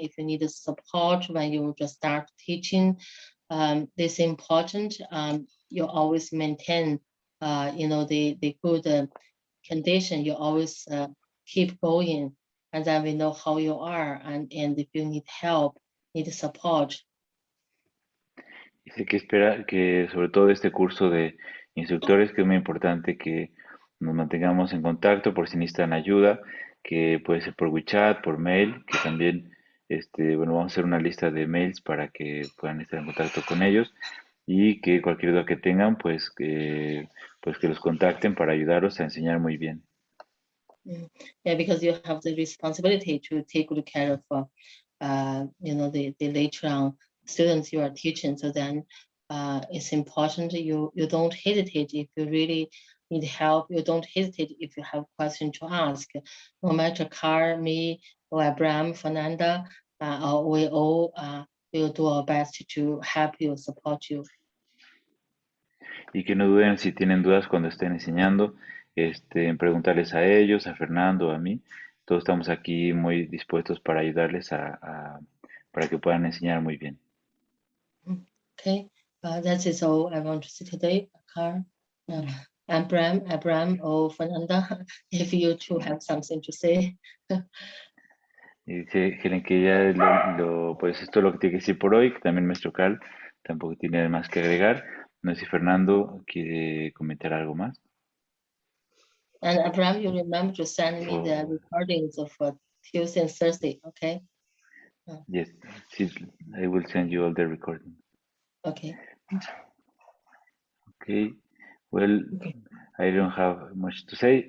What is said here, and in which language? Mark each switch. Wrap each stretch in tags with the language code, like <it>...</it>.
<en>If you need support when you just start teaching, this is important. You always maintain, the good condition. You always keep going, and then we know how you are, and if you need help, need support.</en> <es>Dice que espera que sobre todo este curso de instructores, que es muy importante que nos mantengamos en contacto por si necesitan ayuda, que puede ser por WeChat, por mail, que también bueno, vamos a hacer una lista de mails para que puedan estar en contacto con ellos y que cualquier duda que tengan, pues que los contacten para ayudarlos a enseñar muy bien.</es> <en>Yeah, because you have the responsibility to take good care of, the later on students you are teaching. So then it's important you don't hesitate if you really need help. You don't hesitate if you have questions to ask. No matter Carl, me, or Abraham, Fernanda, we all will do our best to help you, support you.</en> <es>Y que no duden si tienen dudas cuando estén enseñando, en preguntarles a ellos, a Fernando, a mí. Todos estamos aquí muy dispuestos para ayudarles para que puedan enseñar muy bien.</es> <en>Okay, that is all I want to say today, Carl. Abraham or Fernanda, if you two have something to say.</en> <es>Y dice Helen que ya pues esto es lo que tiene que decir por hoy, que también nuestro Carl tampoco tiene más que agregar. No sé si Fernando quiere comentar algo más.</es> <en>And Abraham, you remember to send me the recordings of Tuesday and Thursday, okay? Yes, I will send you all the recording. Okay. Okay, well, okay. I don't have much to say.</en>